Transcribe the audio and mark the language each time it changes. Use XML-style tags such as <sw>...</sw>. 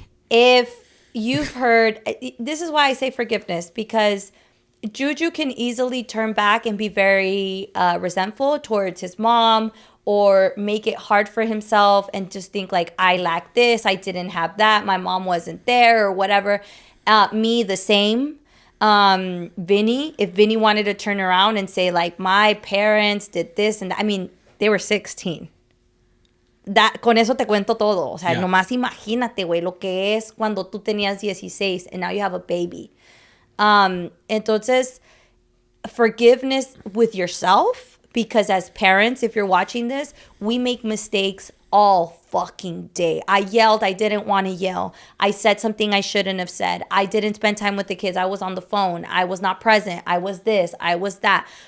<en>If you've heard, this is why I say forgiveness, because Juju can easily turn back and be very resentful towards his mom, or make it hard for himself and just think like, I lack this, I didn't have that, my mom wasn't there, or whatever. Me, the same. Vinny, if Vinny wanted to turn around and say like, my parents did this, and I mean, they were 16.</en> <es>con eso te cuento todo. O sea,</es> <en>Yeah.</en> <es>nomás imagínate, güey, lo que es cuando tú tenías 16</es> <en>and now you have a baby. Entonces, forgiveness with yourself, because as parents, if you're watching this, we make mistakes all fucking day. I yelled. I didn't want to yell. I said something I shouldn't have said. I didn't spend time with the kids. I was on the phone. I was not present. I was this. I was that.</en>